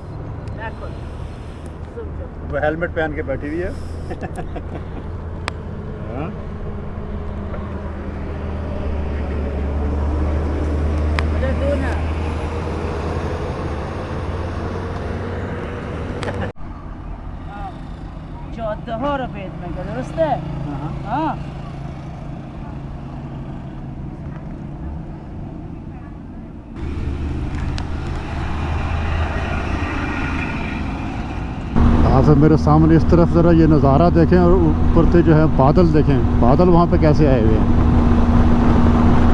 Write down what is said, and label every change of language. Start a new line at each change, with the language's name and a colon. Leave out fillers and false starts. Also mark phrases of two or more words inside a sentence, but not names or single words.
Hindi: वो हेलमेट पहन के बैठी हुई है।
Persian: جاده ها رو بهت میگه، درسته؟ ها.
Hindi: यहाँ से मेरे सामने इस तरफ ज़रा ये नज़ारा देखें और ऊपर से जो है बादल देखें। बादल वहाँ पे कैसे आए हुए हैं।